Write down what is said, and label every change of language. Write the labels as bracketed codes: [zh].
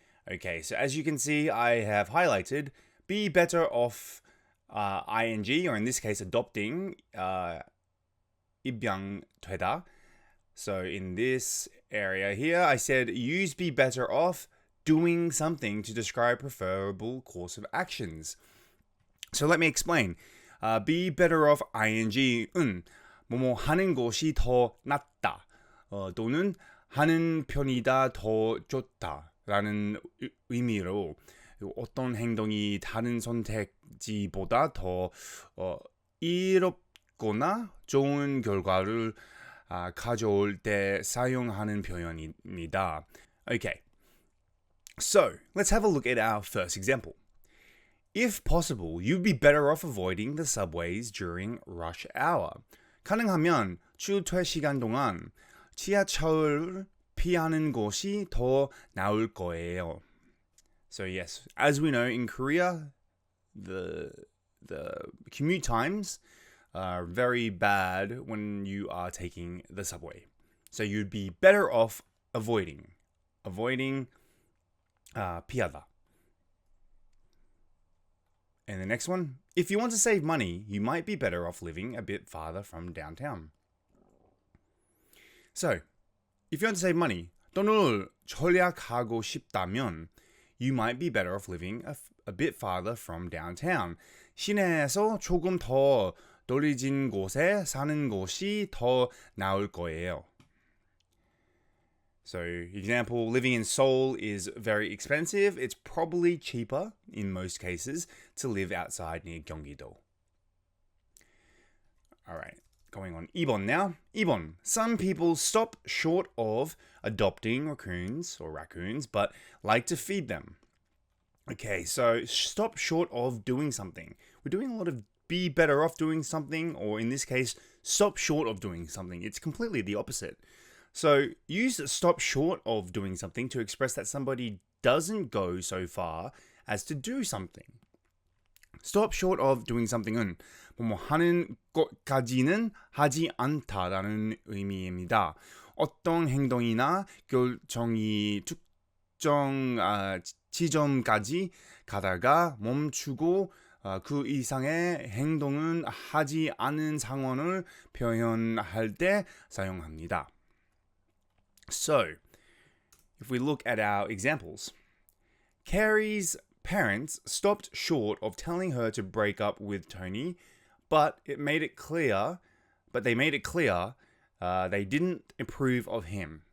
[en] Okay, so as you can see, I have highlighted be better off ing, or in this case, adopting [ko] 입양되다. [en] So in this area here, I said use be better off doing something to describe preferable course of actions. So let me explain. [ko] Be better off ing은 뭐뭐 하는 것이 더 낫다 또는 하는 편이다 더 좋다라는 의미로 어떤 행동이 다른 선택지보다 더 이롭거나 좋은 결과를 가져올 때 사용하는 표현입니다. [en] Okay, so let's have a look at our first example. If possible, you'd be better off avoiding the subways during rush hour. [ko] 가능하면 출퇴 시간 동안 지하철을 피하는 것이 더 나을 거예요. [en] So yes, as we know, in Korea, the commute times are very bad when you are taking the subway. So you'd be better off avoiding [ko] 피하다. [en] And the next one, if you want to save money, you might be better off living a bit farther from downtown. So, if you want to save money, [ko] 돈을 절약하고 싶다면 [en] you might be better off living a bit farther from downtown. [ko] 시내에서 조금 더 떨어진 곳에 사는 것이 더 나을 거예요. [en] So, example, living in Seoul is very expensive. It's probably cheaper, in most cases, to live outside near Gyeonggi-do. Alright, going on 2번 now. 2번. Some people stop short of adopting raccoons, but like to feed them. Okay, so stop short of doing something. We're doing a lot of be better off doing something, or in this case, stop short of doing something. It's completely the opposite. So use stop short of doing something to express that somebody doesn't go so far as to do something. [ko] Stop short of doing something은 뭐뭐 하는 것까지는 하지 않다라는 의미입니다. 어떤 행동이나 결정이 특정 지점까지 가다가 멈추고 그 이상의 행동은 하지 않은 상황을 표현할 때 사용합니다. [en] So, if we look at our examples, Carrie's parents stopped short of telling her to break up with Tony, but they made it clear they didn't approve of him.